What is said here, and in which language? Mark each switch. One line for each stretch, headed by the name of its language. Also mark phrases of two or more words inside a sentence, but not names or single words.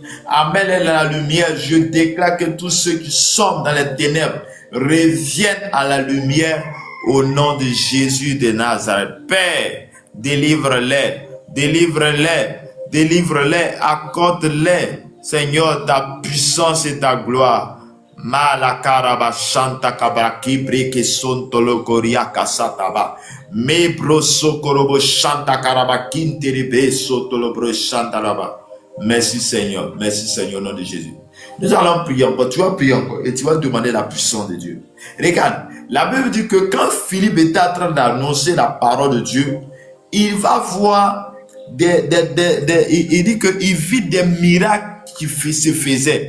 French: Amène-les dans la lumière. Je déclare que tous ceux qui sont dans les ténèbres reviennent à la lumière au nom de Jésus de Nazareth. Père, délivre-les, délivre-les, délivre-les, accorde-les, Seigneur, ta puissance et ta gloire. Malakaraba Shanta Kabraki Breke Sontolo Koria Kasataba. Me broso korobo Shanta Karaba Kinteribe Sotolobro Shanta Laba. Merci Seigneur, au nom de Jésus. Nous allons prier encore, tu vas prier encore et tu vas demander la puissance de Dieu. Regarde, la Bible dit que quand Philippe était en train d'annoncer la parole de Dieu, il va voir il dit qu'il vit des miracles qui se faisaient.